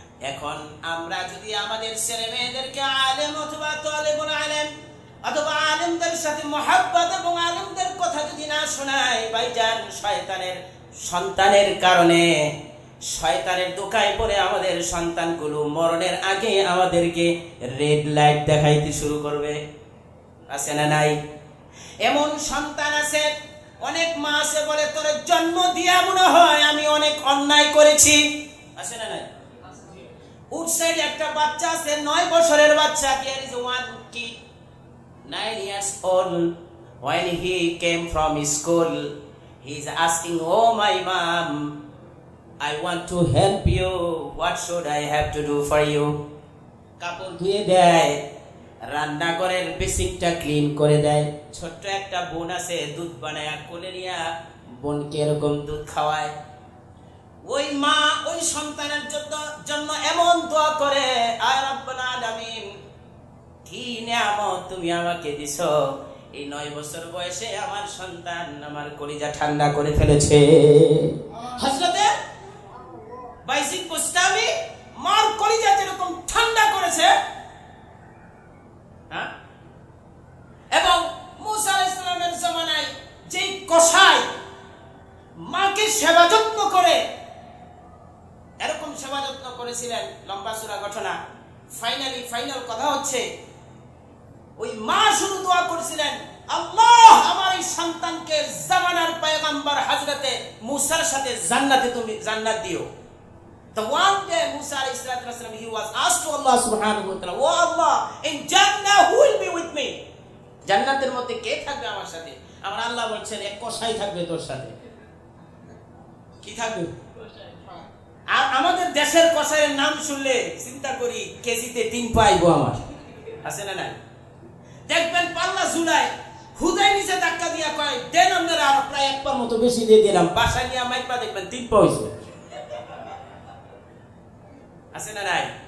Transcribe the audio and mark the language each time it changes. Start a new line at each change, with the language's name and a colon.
Bangla: এখন আমরা যদি আমাদের ছেলে মেয়েদেরকে আলেম অথবা তালেবুল আলেম অথবা আলেমদের সাথে মহব্বত এবং আলেমদের কথা যদি না শোনাই ভাইজান, শয়তানের সন্তানের কারণে, শয়তানের দোকায় পড়ে আমাদের সন্তানগুলো মরণের আগে আমাদেরকে রেড লাইট দেখাইতে শুরু করবে। আছে না নাই? এমন সন্তান আছে অনেক মা আছে বলে তোর জন্ম দিয়া মনে হয় আমি অনেক অন্যায় করেছি, আছে না নাই? উৎসাইড একটা বাচ্চা আছে 9 বছরের বাচ্চা,
English: here is one kid 9 years old. When he came from school, he is asking, oh my mom, I want to help you, what should I have to do for you?
Bangla: কাপড় ধুয়ে দেয়, রান্নাঘরের বেসিনটা ক্লিন করে দেয়। ছোট্ট একটা বোন আছে, দুধ বানায় কোলে নিয়া বোনকে এরকম দুধ খাওয়ায়। ওই মা ওই সন্তানের জন্য এমন দোয়া করে, আয় রাব্বুল আলামিন, কি নিয়ামত তুমি আমাকে দিছো, এই 9 বছর বয়সে আমার সন্তান আমার কলিজা ঠান্ডা করে ফেলেছে। হযরতে বাইজিদ বুস্তামি মার কলিজা যেরকম ঠান্ডা করেছে, হ্যাঁ, এবং মুসা আলাইহিস সালামের জামানায় যেই কসাই মাকে সেবা যত্ন করে এরকম সেবা যত্ন করেছিলেন, লম্বা চূড়া ঘটনা। ফাইনাল কথা হচ্ছে, ওই মা শুধু দোয়া করেছিলেন, আল্লাহ আমার এই সন্তানকে জামানার পয়গম্বর হযরতে মুসার সাথে জান্নাতে তুমি জান্নাত দিও।
English: The one day Musa alayhi salatu wasalam, he was asked to Allah subhanahu wa ta'ala, oh Allah, in Jannah who will be with me?
Bangla: জান্নাতের মধ্যে কে থাকবে আমার সাথে? আমার আল্লাহ বলছেন এক কসাই থাকবে তোর সাথে। কি থাকবে? আর আমাদের দেশের কসাইয়ের নাম শুনলে চিন্তা করি কেজিতে 3 পাইবো আমার, আছে না নাই? দেখবেন পাল্লা ঝুলায় হুদাই নিচে ধাক্কা দিয়া কয় দেন আপনারা, আর প্রায় 1 পা মতো বেশি দিয়ে দিলাম, বাসা নিয়ে মাইপা দেখবেন 3 পা হইছে, আছে না নাই?